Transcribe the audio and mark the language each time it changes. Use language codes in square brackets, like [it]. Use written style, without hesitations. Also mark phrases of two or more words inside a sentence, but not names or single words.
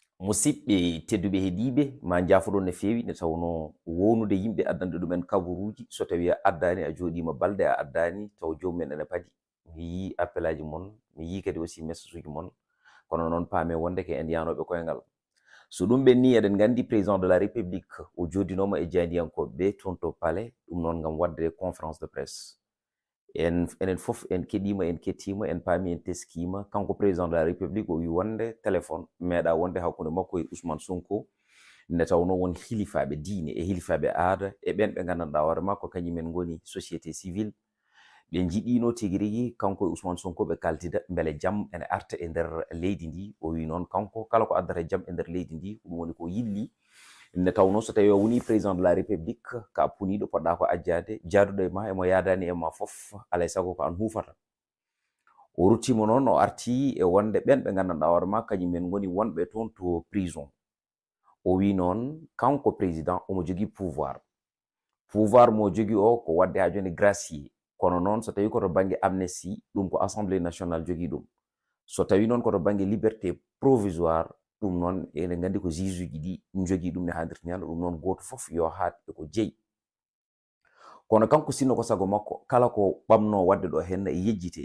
[ff] musidɓe tedduɓe heeɗiɓe ma jafoɗon no fewi nde tawno wownude yimɓe addanɗe ɗumen kabaruji so tawi a addani a joɗima balɗe a addani taw jomumen ene paadi mi yi appel aji mon mi yi kadi [fr] aussi message [ff] uji mon kono noon paame wonde ke en yanoɓe koyngal so ɗum ɓenni eɗen gandi [fr] président de la république [ff] o joddinoma e jandiyankoɓeɓe toon to palais ɗum noon gam wadde [fr] conférence de presse [ff] enen fof en keɗima en kettima en paami en teskima kanko [fr] président de la république [ff] o wi wonde téléphone meeɗa wonde hakkude makko e Ousmane Sonko nde tawno won hilifaɓe diine e hilifaɓe aada e ɓen ɓe gandanɗa hoore makko kañumen goni [fr] société civile [ff] ɓe jiɗino tigui rigui kanko e Ousmane Sonko ɓe kaltida beele jaam ene arta e nder leydi ndi o wi noon kanko kala ko addata jaam e nder leydi ndi ɗum woni ko yilli nde tawno so tawi o woni [fr] président de la république [ff] ka puniɗo poɗɗa ko ajjade jaaduɗo e ma emo yadani e ma foof alay saago ko an hufata o ruttimo noon o arti e wonde ɓen ɓe gandanɗa hoore ma kañumen goni wonɓe toon to prison o wi noon kanko président omo jogui pouvoir mo jogui o ko wadde ha joni gracier kono noon so tawi koto banggue amnesty ɗum ko [fr] assemblée nationale [ff] jogui ɗum so tawi noon koto banggue [fr] liberté provisoire [ff] ɗum noon ene gandi ko juge uji ɗi jogui ɗum ne haadirta ñande ɗum noon goto foof yo haat e ko jeeyi kono kanko sinno ko sago makko kala ko ɓamno wadde ɗo henna e yejjite